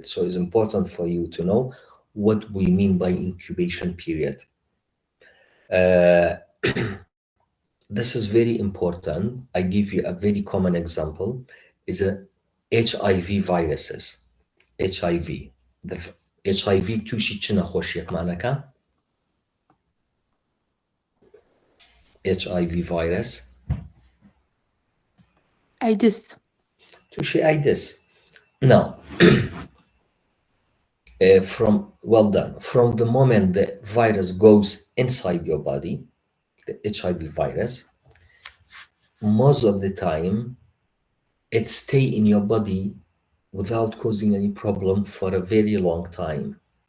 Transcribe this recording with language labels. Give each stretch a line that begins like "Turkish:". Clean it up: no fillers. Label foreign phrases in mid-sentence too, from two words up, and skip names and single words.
English: So it's important for you to know what we mean by incubation period. This is very important. I give you a very common example, is a HIV viruses. HIV. The HIV
Central Kurdish: توشی چه نخوشیت معنی
English: HIV virus. AIDS. توشی AIDS. Now, well done. From the moment the virus goes inside your body, the HIV virus, most of the time, it stay in your body without causing any problem for a very long time.